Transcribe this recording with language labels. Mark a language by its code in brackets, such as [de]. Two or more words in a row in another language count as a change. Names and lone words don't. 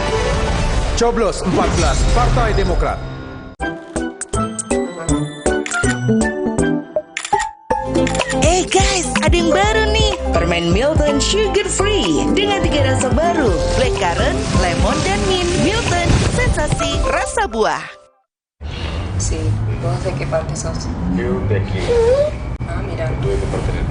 [id] Coblos 14 Partai Demokrat. Guys, ada yang baru nih. Permen Milton Sugar Free dengan 3 rasa baru, blackcurrant, lemon, dan mint. Milton, sensasi rasa buah. [es] Sí, vos de qué parte sos? Yo de aquí. Ah, mira. ¿Tú de qué parte eres?